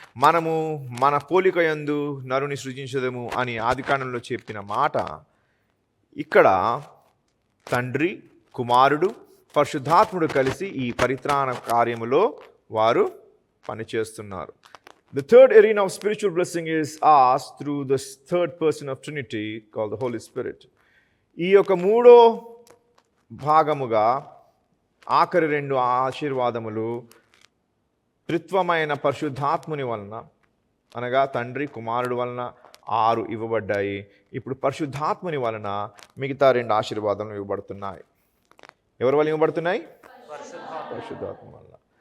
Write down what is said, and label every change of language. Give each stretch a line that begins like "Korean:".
Telugu: మనము మన పోలిక యందు నరుని సృజించదము అని ఆదికాండంలో చెప్పిన మాట ఇక్కడ తండ్రి, కుమారుడు, పరిశుద్ధాత్ముడు కలిసి ఈ పరిత్రాణ కార్యములో వారు పనిచేస్తున్నారు.
English: The third arena of spiritual blessing is asked through the third person of Trinity called the Holy Spirit.
Telugu: ఈ యొక్క 3వ భాగముగా ఆఖరి 2 ఆశీర్వాదములు త్రిత్వమైన పరిశుద్ధాత్ముని వలన అనగా తండ్రి, కుమారుడు వలన 6 ఇవ్వబడ్డాయి. ఇప్పుడు పరిశుద్ధాత్ముని వలన మిగతా 2 ఆశీర్వాదములు ఇవ్వబడుతున్నాయి. ఎవరి వల్ల ఇవ్వబడుతున్నాయి? పరిశుద్ధాత్మ వలన.